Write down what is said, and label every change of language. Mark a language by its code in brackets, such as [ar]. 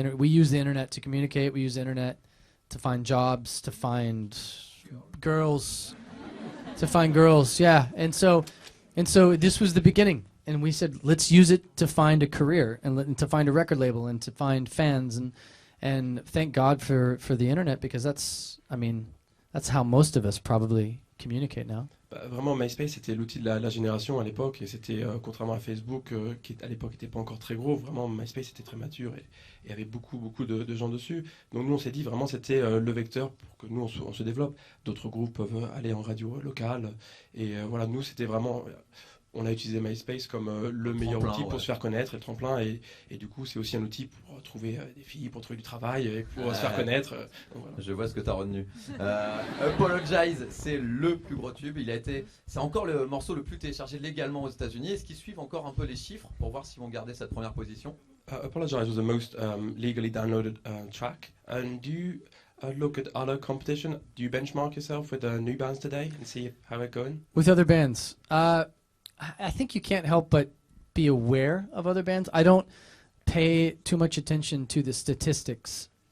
[en] We use the internet to communicate. We use the internet to find jobs, to find girls, yeah. And so this was the beginning. And we said, let's use it to find a career and to find a record label and to find fans. And thank God for the internet, because that's how most of us probably communicate now. [fr] Bah, vraiment, MySpace, c'était l'outil de la génération à l'époque, et c'était, contrairement à Facebook, qui à l'époque n'était pas encore très gros, vraiment, MySpace était très mature, et il y avait beaucoup de gens dessus. Donc nous, on s'est dit, vraiment, c'était le vecteur pour que nous, on se développe. D'autres groupes peuvent aller en radio locale, et voilà, nous, c'était vraiment... On a utilisé MySpace comme le meilleur outil pour se faire connaître, et le tremplin, et du coup c'est aussi un outil pour trouver des filles, pour trouver du travail, et pour se faire connaître. Voilà. Je vois ce que tu as retenu. Apologize, c'est le plus gros tube. C'est encore le morceau le plus téléchargé légalement aux États-Unis. Est-ce qu'ils suivent encore un peu les chiffres pour voir s'ils vont garder cette première position? [en] Apologize was the most legally downloaded track. And do you look at other competition? Do you benchmark yourself with new bands today and see how it's going? With other bands, I think you can't help but be aware of other bands. I don't pay too much attention to the statistics.